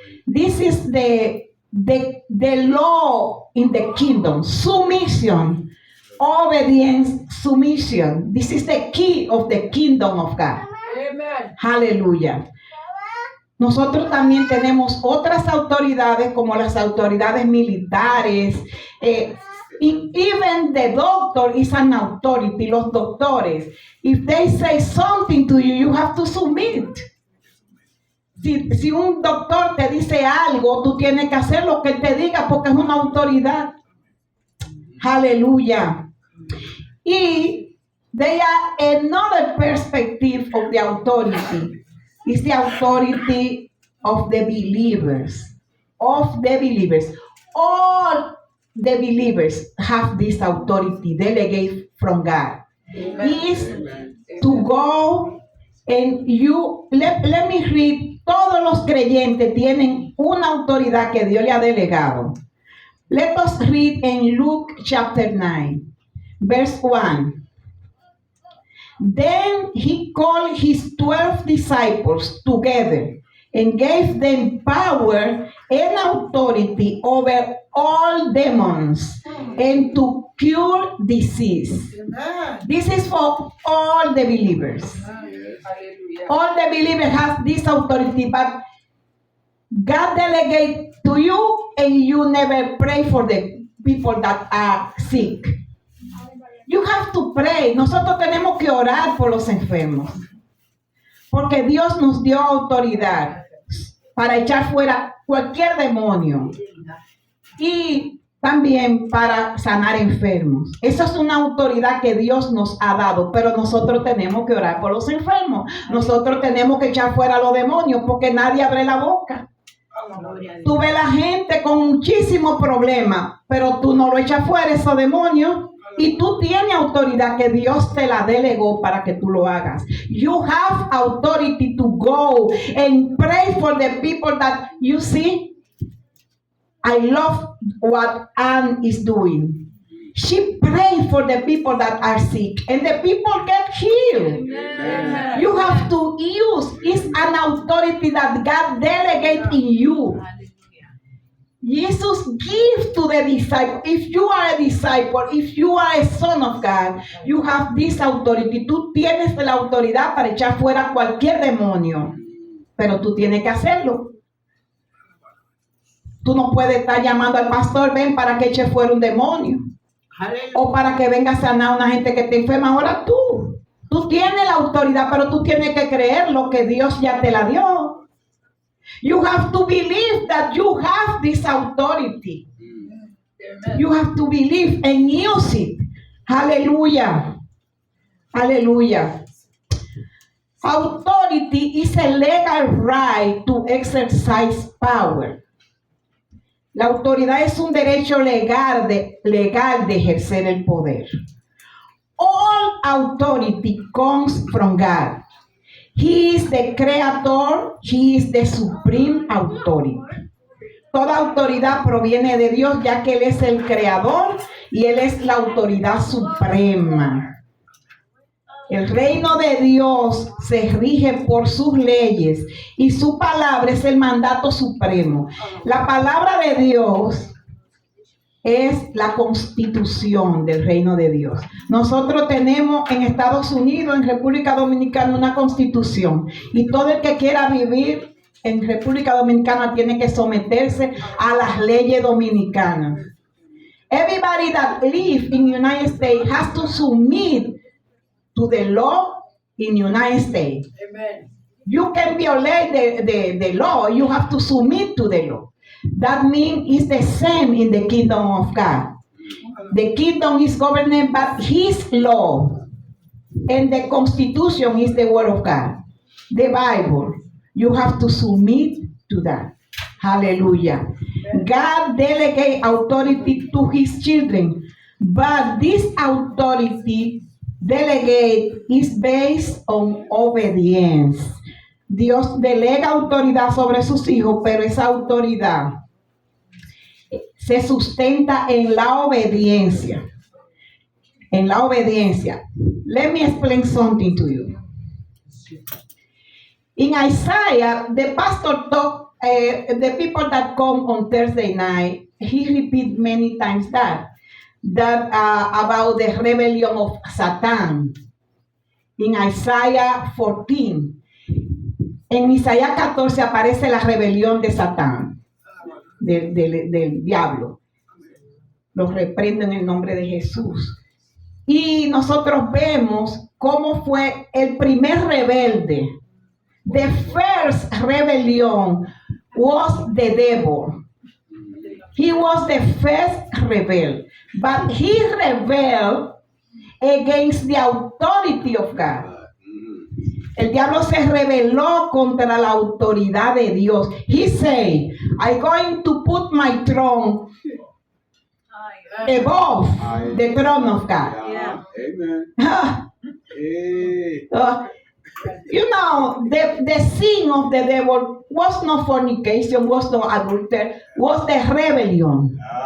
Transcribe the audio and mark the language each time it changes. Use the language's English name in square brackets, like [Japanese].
[English] This is the law in the kingdom. Submission, obedience, submission. This is the key of the kingdom of God. Amen. [Spanish] Aleluya. Nosotros también tenemos otras autoridades como las autoridades militares. [English] Even the doctor is an authority. [Spanish] Los doctores, [English] if they say something to you, you have to submit. [Spanish] Si un doctor te dice algo, tú tienes que hacer lo que él te diga porque es una autoridad. Aleluya. [English] Y they are another perspective of the authority. It's the authority of the believers. Of the believers. All the believers have this authority delegated from God. Is to go and you, let me read. [Spanish] Todos los creyentes tienen una autoridad que Dios le ha delegado. [English] Let us read in Luke chapter 9, verse 1. Then he called his 12 disciples together and gave them power and authority over all demons and to cure disease. This is for all the believers. All the believers have this authority, but God delegates to you and you never pray for the people that are sick. You have to pray. [Spanish] Nosotros tenemos que orar por los enfermos. Porque Dios nos dio autoridad para echar fuera cualquier demonio. Y también para sanar enfermos. Esa es una autoridad que Dios nos ha dado, pero nosotros tenemos que orar por los enfermos. Nosotros tenemos que echar fuera a los demonios porque nadie abre la boca. Tú ves la gente con muchísimos problemas, pero tú no lo echas fuera esos demonios. Y tú tienes autoridad que Dios te la delegó para que tú lo hagas. [English] You have authority to go and pray for the people that you see. I love what Anne is doing. She prayed for the people that are sick and the people get healed. Amen. You have to use, it's an authority that God delegates in you. Jesus gives to the disciple. If you are a disciple, if you are a son of God, you have this authority. [Spanish] Tú tienes la autoridad para echar fuera cualquier demonio, pero tú tienes que hacerlo. Tú no puedes estar llamando al pastor, ven para que eche fuera un demonio. O para que venga a sanar a una gente que está enferma. Ahora tú tienes la autoridad, pero tú tienes que creer lo que Dios ya te la dio. [English] You have to believe that you have this authority. You have to believe and use it. Hallelujah. Hallelujah. Authority is a legal right to exercise power. [Spanish] La autoridad es un derecho legal de ejercer el poder. [English] All authority comes from God. He is the creator. He is the supreme authority. [Spanish] Toda autoridad proviene de Dios, ya que Él es el creador y Él es la autoridad suprema. El reino de Dios se rige por sus leyes y su palabra es el mandato supremo. La palabra de Dios es la constitución del reino de Dios. Nosotros tenemos en Estados Unidos, en República Dominicana, una constitución. Y todo el que quiera vivir en República Dominicana tiene que someterse a las leyes dominicanas. [English] Everybody that lives in the United States has to submit to the law in the United States. Amen. You can violate the law, you have to submit to the law. That means it's the same in the kingdom of God. The kingdom is governed by His law, and the constitution is the word of God. The Bible, you have to submit to that. Hallelujah. God delegates authority to His children, but this authority delegate is based on obedience. [Spanish] Dios delega autoridad sobre sus hijos, pero esa autoridad se sustenta en la obediencia. En la obediencia. [English] Let me explain something to you. In Isaiah, the pastor talked, the people that come on Thursday night, he repeat many times that about the rebellion of Satan. In Isaiah 14. [Spanish] En Isaías 14 aparece la rebelión de Satán, del diablo. Los reprendo en el nombre de Jesús. Y nosotros vemos cómo fue el primer rebelde. [English] The first rebellion was the devil. He was the first rebel. But he rebelled against the authority of God. [Spanish] El diablo se rebeló contra la autoridad de Dios. [English] He said, I'm going to put my throne above the throne of God. Yeah. Amen. Hey. You know, the sin of the devil was not fornication, was not adultery, was the rebellion.